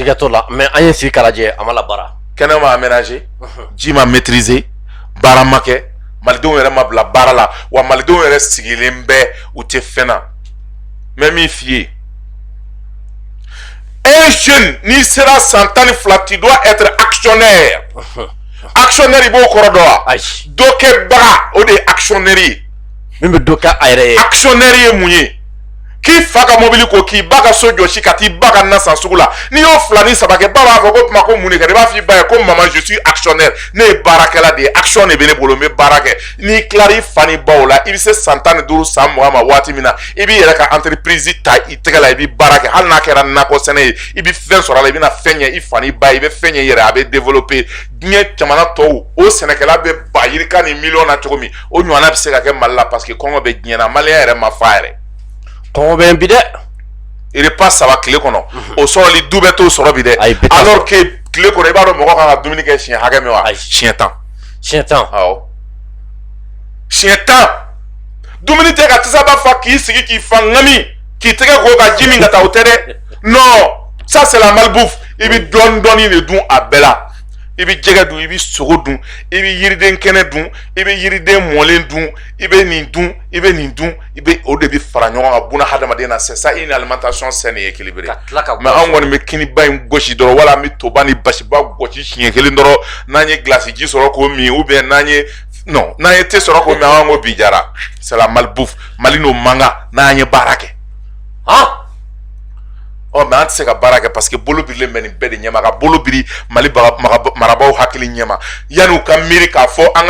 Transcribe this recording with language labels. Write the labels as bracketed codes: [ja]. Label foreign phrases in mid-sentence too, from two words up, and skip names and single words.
[bm] siga t'o la mais an ye sigi k'a lajɛ a ma labaara. kɛnɛ ma aménagé ji ma maîtriser baara ma kɛ malidenw yɛrɛ ma bila baara la wa malidenw yɛrɛ sigilen bɛ u tɛ fɛn na n bɛ min f'i ye [fr] un jeune [bm] n'i sera san 12 [fr] tu dois être actionnaire actionnaire [bm] i b'o kɔrɔ dɔn wa dɔ kɛbaga o de ye actionnaire ye min bɛ dɔ kɛ a yɛrɛ ye actionnaire ye mun ye k'i fa ka mobili ko k'i ba ka so jɔsi ka t'i ba ka na san sugu la n'i y'o 2 ni 3 kɛ ba b'a fɔ ko tuma ko mun de kɛra i b'a fɔ i ba ye ko [fr] maman je suis actionnaire [bm] ne ye baarakɛla de ye action de bɛ ne bolo n bɛ baara kɛ n'i tilara i fa ni baw la i bɛ se san 15 san 20 ma waati min na i b'i yɛrɛ ka entreprise ta i tɛgɛ la i bɛ baara kɛ hali n'a kɛra nakɔ sɛnɛ ye i bɛ fɛn sɔrɔ a la i bɛna fɛn ɲɛ i fa ni ba ye i bɛ fɛn ɲɛ i yɛrɛ a bɛ développer diɲɛ jamana tɔw o sɛnɛkɛla bɛ ba yirika ni miliyɔn na cogo min o ɲɔgɔnna bɛ se ka kɛ Mali la [fr] parce que [bm] kɔngɔ bɛ diɲɛ na maliyɛn yɛrɛ ma fa yɛrɛ kɔngɔ bɛ n bi dɛ. repas 3 tile kɔnɔ o sɔrɔli du bɛ t'o sɔrɔ bi dɛ [fr] alors que [bm] tile kɔnɔ i b'a dɔn mɔgɔ kan ka dumuni kɛ siɲɛ hakɛ min wa siɲɛ 10 siɲɛ 10 awɔ siɲɛ 10 dumuni tɛ ka tisaba fa k'i sigi k'i fa ŋami k'i tɛgɛ ko ka ji min ka taa o tɛ dɛ [fr] non ça c'est la malbouffe [bm] i bɛ dɔɔni dɔɔni de dun a bɛɛ la i bɛ jɛgɛ dun i bɛ sogo dun i bɛ yiriden kɛnɛ dun i bɛ yiriden mɔlen dun i bɛ nin dun i bɛ nin dun i bɛ o de bɛ fara ɲɔgɔn kan buna hadamaden na [fr] c'est ça une alimentation saine et équilibrée [bm] mais anw kɔni bɛ kiniba in gosi dɔrɔn wala an bɛ toba ni basiba gosi siɲɛ kelen dɔrɔn n'an ye gilasi ji sɔrɔ k'o min [fr] ou bien [bm] n'an ye thé sɔrɔ k'o min an ko bi jara [fr] c'est la malbouffe [bm] Mali n'o manga n'an ye baara kɛ mais an tɛ se ka baara kɛ [fr] parce que [bm] bolo birilen bɛ nin bɛɛ de ɲɛma ka bolo biri Mali marabaaw hakili ɲɛma yanni u ka miiri k'a fɔ an ka